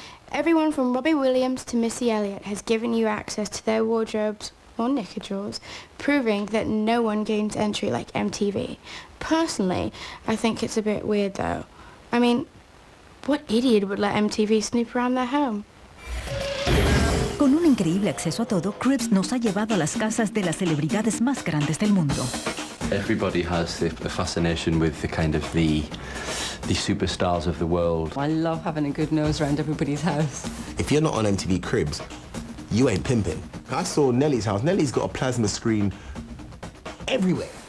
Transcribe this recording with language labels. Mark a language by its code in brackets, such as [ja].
[en] Everyone from Robbie Williams to Missy Elliott has given you access to their wardrobes or knicker drawers, proving that no one gains entry like MTV. Personally, I think it's a bit weird though. I mean, what idiot would let MTV snoop around their home? [es] Con un increíble acceso a todo, Cribs nos ha llevado a las casas de las celebridades más grandes del mundo. [en] Everybody has a fascination with the kind of the superstars of the world. I love having a good nose around everybody's house. If you're not on MTV Cribs, you ain't pimping. I saw Nelly's house. Nelly's got a plasma screen everywhere.